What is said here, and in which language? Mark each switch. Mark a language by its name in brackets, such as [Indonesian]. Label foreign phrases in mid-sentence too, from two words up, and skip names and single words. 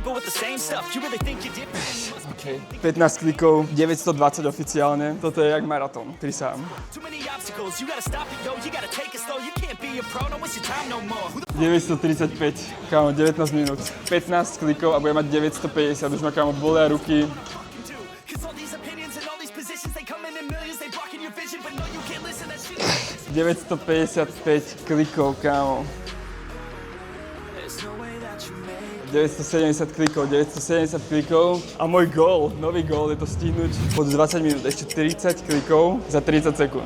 [English] people with the same stuff. You really think you're different? [Slovak] Okay. 15 klikov, 920 oficiálne. Toto je jak maratón, ktorý sám. [English] Too many obstacles, you gotta stop it, yo. You gotta take it slow. You can't be a pro, don't waste your time no more. [Slovak] 935, kámo, 19 minút. 15 klikov a bude mať 950, už ma kámo bolia ruky. 955 klikov, kámo. 970 klikov, 970 klikov a môj gól, nový gól je to stihnúť pod 20 minút, ešte 30 klikov za 30 sekúnd.